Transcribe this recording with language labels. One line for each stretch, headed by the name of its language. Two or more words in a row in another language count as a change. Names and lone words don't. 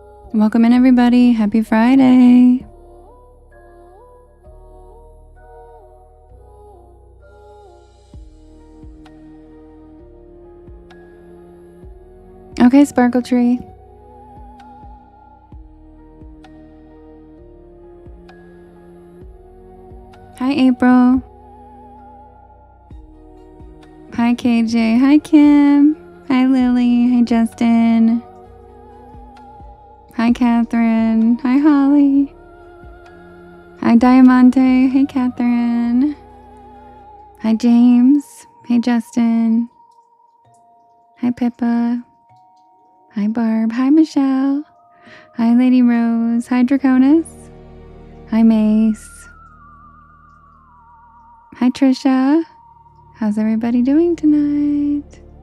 English: Welcome in, everybody. Happy Friday. Okay, Sparkle Tree. Hi, April. Hi, KJ. Hi, Kim. Hi, Lily. Hi, Justin. Hi, Catherine. Hi, Holly. Hi, Diamante. Hey, Catherine. Hi, James. Hey, Justin. Hi, Pippa. Hi, Barb. Hi, Michelle. Hi, Lady Rose. Hi, Draconis. Hi, Mace. Hi, Trisha. How's everybody doing tonight?